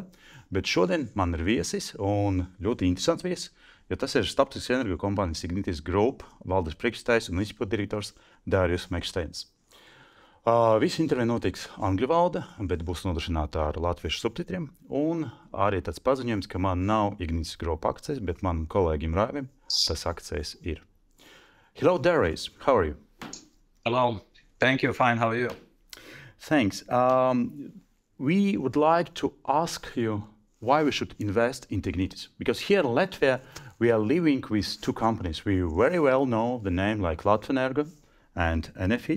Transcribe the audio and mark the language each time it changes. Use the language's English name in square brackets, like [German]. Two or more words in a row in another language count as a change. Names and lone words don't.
[Latvian] Bet šodien man ir viesis, un ļoti interesants viesis, jo tas ir starptautiskas energo kompānijas Ignitis groupe valdes priekšstājs un izpilddirektors Darju Maikštēns. Visi intervija notiks angļu valodā, bet būs nodrošināta ar latviešu subtitriem. Un arī tāds paziņojums, ka man nav Ignitis groupe akcijas, bet man kolēģim Rājam tas akcijas ir. [English] Hello, Darīs. How are you? Hello. Thank you. Fine. How are you? Thanks. We would like to ask you why we should invest in Ignitis. Because here in Latvia, we are living with two companies. We very well know the name like Latvijas and Enefit.